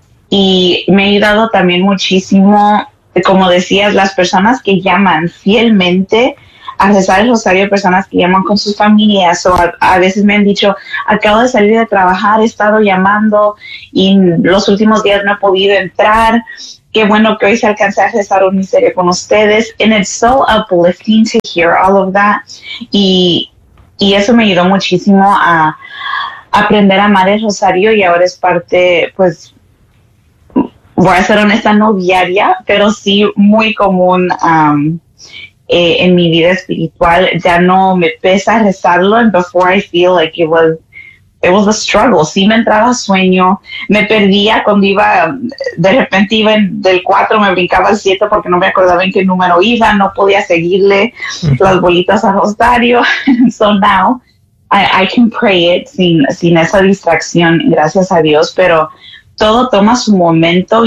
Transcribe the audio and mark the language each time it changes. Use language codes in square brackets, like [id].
[es] Y me ha ayudado también muchísimo, como decías, las personas que llaman fielmente a rezar el rosario, personas que llaman con sus familias, o a veces me han dicho, acabo de salir de trabajar, he estado llamando y los últimos días no he podido entrar, qué bueno que hoy se alcance a rezar un misterio con ustedes. [en] And it's so uplifting to hear all of that. [es] Y eso me ayudó muchísimo a aprender a amar el rosario, y ahora es parte, pues, voy a ser honesta, no diaria, pero sí muy común en mi vida espiritual. Ya no me pesa rezarlo. [en] And before I feel like it was a struggle. [es] Sí me entraba sueño, me perdía cuando iba, de repente iba del 4, me brincaba al 7 porque no me acordaba en qué número iba, no podía seguirle las bolitas al rosario. [en] So now I can pray it [es] sin esa distracción, gracias a Dios, pero todo toma su momento.